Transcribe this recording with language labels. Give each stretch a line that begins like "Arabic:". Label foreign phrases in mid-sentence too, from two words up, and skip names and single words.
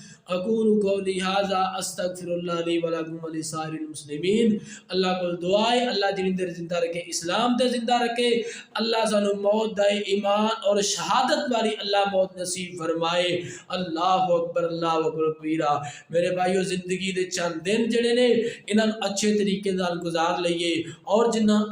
Arabic: أقول قولي هذا أستغفر الله لي ولكم ولسائر المسلمين.
Punjabi: اللہ کو دعا ہے اللہ جنی دیر زندہ رکھے اسلام تے زندہ رکھے، اللہ سانوں موت دا ایمان اور شہادت والی اللہ موت نصیب فرمائے.
Arabic: الله أكبر كبيرا.
Punjabi: میرے بھائیو، زندگی دے چند دن جیہڑے نے ایہناں نوں اچھے طریقے نال گزار لئیے اور جنا